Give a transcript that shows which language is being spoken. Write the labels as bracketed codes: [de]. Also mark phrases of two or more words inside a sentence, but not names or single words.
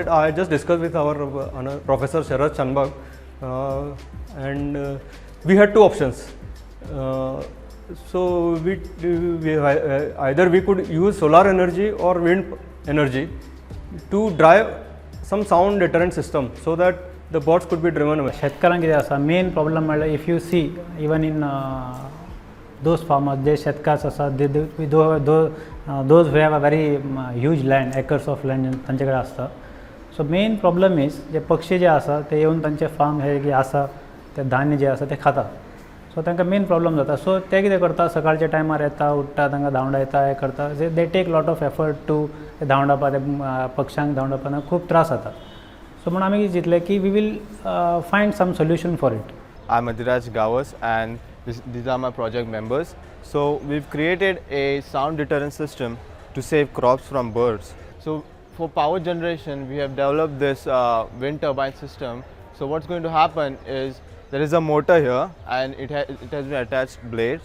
[en] I just discussed with our Professor Sharad Chanbag, and we had two options. So either we could use solar energy or wind energy to drive some sound deterrent system so that the birds could be driven away. [kok] शेतकारांक कितें आसा [en] main problem [kok] म्हणल्यार [en] if you see even in those farmers, [kok] जे शेतकार आसा [en] those who have a very huge land, acres of land [kok] तांचे कडेन आसता. सो [en] main problem is [kok] जे पक्षी जे आसा ते येवन तांचे फार्म हे जे आसा ते धान्य जे आसा ते खाता. सो तांकां [en] main problem [kok] जाता. सो ते कितें करता, सकाळच्या टायमार येता, उठता, तांकां धांवडा येता, हे करता. [en] they take lot of effort to [kok] धांवडापा, ते पक्ष्यांक धांवडापा खूब त्रास जाता. सो म्हणून आमी चिंतलें की [en] we will find some solution for it. I'm Adhiraj Gawas and these are my project members. So we've created a sound deterrent system to save crops from birds. So for power generation, we have developed this wind turbine system. So what's going to happen is there is a motor here and it has been attached blade.